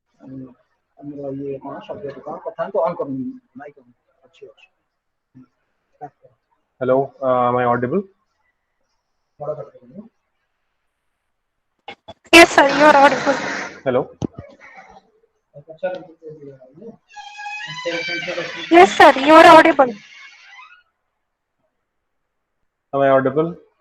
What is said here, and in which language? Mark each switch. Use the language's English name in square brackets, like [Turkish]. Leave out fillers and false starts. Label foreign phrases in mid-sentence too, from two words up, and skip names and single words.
[Odia] ଆମର ଇଏ କଣ ସବ୍ଜେକ୍ଟ କଣ କଥା ତ ଅନ୍ କରୁନି ମାଇକ୍ ଅଛି ଅଛି। [English] Hello, am I audible? Yes, sir, you are audible. Hello, Yes, sir, you are audible. am I audible?